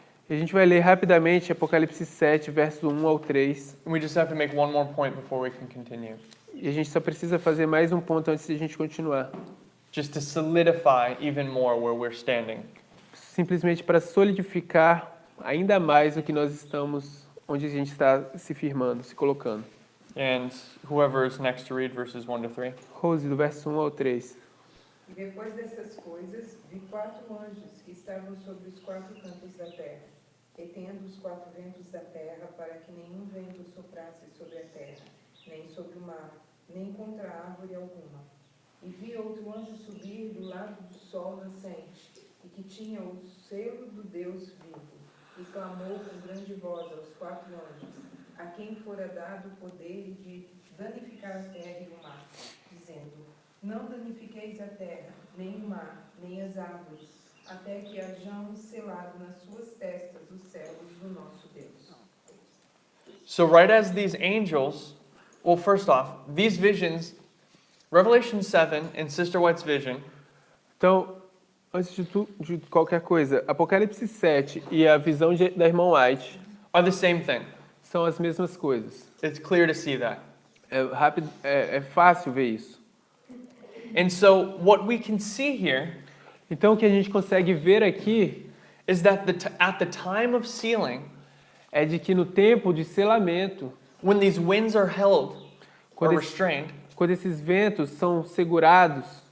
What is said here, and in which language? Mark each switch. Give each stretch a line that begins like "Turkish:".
Portuguese: E a gente vai ler rapidamente Apocalipse 7, versos 1 ao 3.
English: And we just have to make one more point before we can continue.
Portuguese: E a gente só precisa fazer mais um ponto antes de a gente continuar.
English: Just to solidify even more where we're standing.
Portuguese: Simplesmente para solidificar ainda mais o que nós estamos, onde a gente está se firmando, se colocando.
English: And whoever is next to read verses 1 to 3.
Portuguese: Rose, do verso 1 ao 3. E depois dessas coisas, vi 4 anjos que estavam sobre os 4 cantos da terra, retendo os 4 ventos da terra para que nenhum vento soprasse sobre a terra, nem sobre o mar, nem contra árvore alguma. E vi outro anjo subir do lado do sol nascente, e que tinha o selo do Deus vivo, e clamou com grande voz aos 4 anjos, a quem fora dado o poder de danificar a terra e o mar, dizendo: Não danifiqueis a terra, nem o mar, nem as árvores, até que hajamos selado nas suas testas os servos do nosso Deus.
English: So right as these angels, well, first off, these visions, Revelation 7 and Sister White's vision,
Portuguese: Então, antes de qualquer coisa, Apocalipse 7 e a visão da irmã White
English: are the same thing.
Portuguese: são as mesmas coisas.
English: It's clear to see that.
Portuguese: É fácil ver isso.
English: And so what we can see here
Portuguese: Então, o que a gente consegue ver aqui
English: is that at the time of sealing,
Portuguese: é de que no tempo de selamento,
English: when these winds are held or
Portuguese: Quando esse-
English: restrained,
Portuguese: quando esses ventos são segurados,